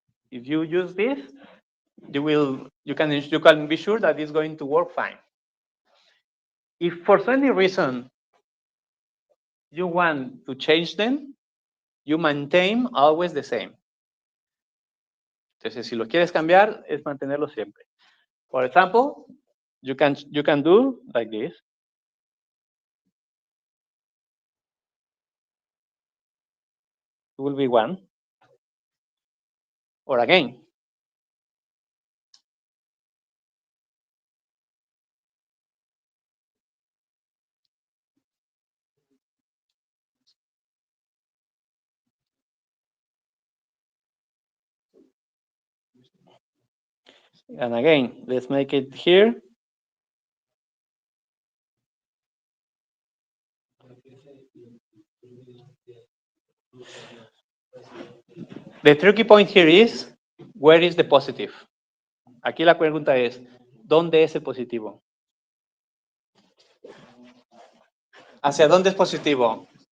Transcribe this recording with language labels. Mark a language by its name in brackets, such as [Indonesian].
[English] If you use this, you can be sure that it's going to work fine. If for any reason you want to change them, you maintain always the same. [Spanish] Entonces, si lo quieres cambiar, es mantenerlo siempre. [English] For example, you can do like this. It will be 1. Or again. And again, let's make it here. The tricky point here is, where is the positive? [Spanish] Aquí la pregunta es, ¿dónde es el positivo? ¿Hacia dónde es positivo?